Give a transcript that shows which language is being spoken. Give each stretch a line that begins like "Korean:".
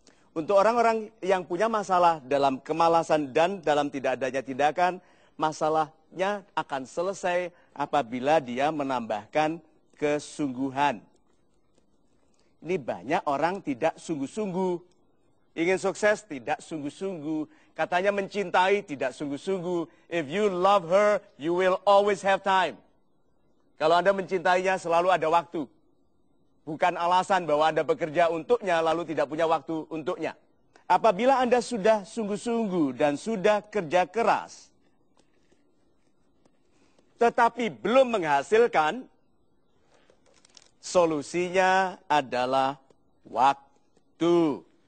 Indonesian: Untuk orang-orang yang punya masalah dalam kemalasan dan dalam tidak adanya tindakan, masalahnya akan selesai apabila dia menambahkan kesungguhan. Ini banyak orang tidak sungguh-sungguh. Ingin sukses, tidak sungguh-sungguh. Katanya mencintai, tidak sungguh-sungguh.
English: If you love her, you will always have time.
Indonesian: Kalau Anda mencintainya, selalu ada waktu. Bukan alasan bahwa Anda bekerja untuknya, lalu tidak punya waktu untuknya. Apabila Anda sudah sungguh-sungguh dan sudah kerja keras, tetapi belum menghasilkan, solusinya adalah waktu.